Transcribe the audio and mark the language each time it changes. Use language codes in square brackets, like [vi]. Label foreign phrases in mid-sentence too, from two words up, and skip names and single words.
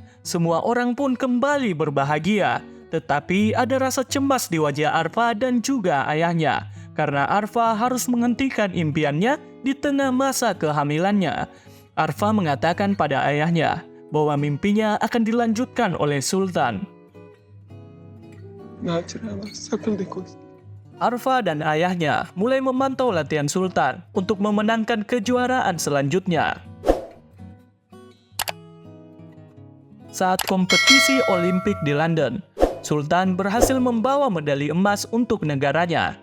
[id] Semua orang pun kembali berbahagia. Tetapi ada rasa cemas di wajah Arfa dan juga ayahnya. Karena Arfa harus menghentikan impiannya di tengah masa kehamilannya. Arfa mengatakan pada ayahnya bahwa mimpinya akan dilanjutkan oleh Sultan. [hi] नाच रहा है, शक्ल देखो। [id] Arfa dan ayahnya mulai memantau latihan Sultan untuk memenangkan kejuaraan selanjutnya. Saat kompetisi Olimpik di London, Sultan berhasil membawa medali emas untuk negaranya.